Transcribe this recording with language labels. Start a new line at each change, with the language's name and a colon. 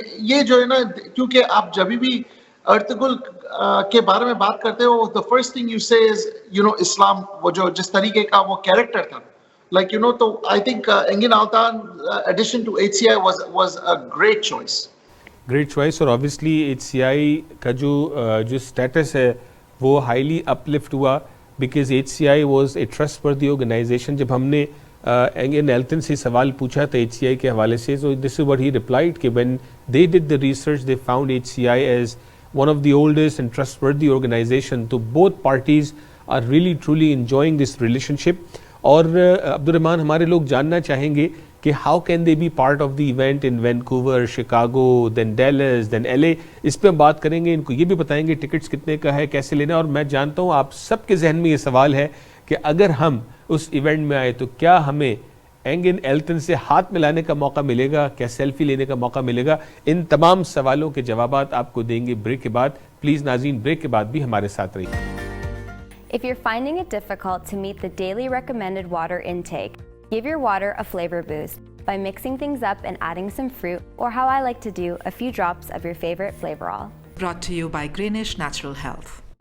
Urdu: یہ جو ہے نا, کیونکہ آپ جب بھی ارطغرل کے بارے میں بات کرتے ہو,
English: the first thing you say is
Urdu: اسلام, وہ جو جس طریقے کا وہ کیریکٹر تھا, like تو
English: I think Engin Altan addition to HCI was a great choice.
Urdu: Great choice. اور آبویسلی HCI کا جو اسٹیٹس ہے وہ ہائیلی اپلفٹ ہوا,
English: Because HCI was a trustworthy organisation.
Urdu: جب ہم نے انگن ایلتن سے سوال پوچھا تھا HCI کے حوالے سے,
English: so this is what he replied
Urdu: کہ
English: when they did the research they found HCI as one of the oldest and trustworthy organization.
Urdu: تو
English: both parties are really truly enjoying this relationship.
Urdu: اور عبد الرحمان, ہمارے لوگ جاننا چاہیں گے کہ
English: how can they be part of the event in Vancouver, Chicago, then Dallas, then LA.
Urdu: اس پہ ہم بات کریں گے, ان کو یہ بھی بتائیں گے ٹکٹس کتنے کا ہے, کیسے لینا. اور میں جانتا ہوں آپ سب کے ذہن میں یہ سوال ہے کہ اگر ہم اس ایونٹ میں آئے تو کیا ہمیں انگن ایلتن سے ہاتھ ملانے کا موقع ملے گا, کیا سیلفی لینے کا موقع ملے گا. ان تمام سوالوں کے جوابات آپ کو دیں گے بریک کے بعد. پلیز ناظرین بریک کے بعد بھی ہمارے ساتھ رہیے.
English: If you're finding it difficult to meet the daily recommended water intake, give your water a flavor boost by mixing things up and adding some fruit, or how I like to do, a few drops of your favorite Flavorall. Brought to you by Greenish Natural Health.